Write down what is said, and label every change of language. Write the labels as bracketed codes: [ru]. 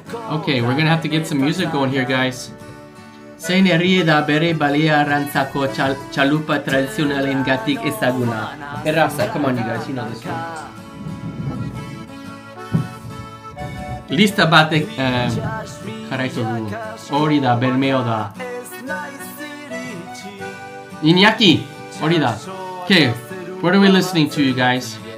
[en] Okay, we're gonna have to get some music going here, guys. [eu] Zein herri da bere balearrantzako txalupa tradizionalen gatik ezaguna. Erraza, [en] come on you guys, you know this one. [eu] Lista batek jarraitu du. Hori da, Bermeo da. [en] Iñaki, [eu] hori da. [en] Okay, what are we listening to, you guys?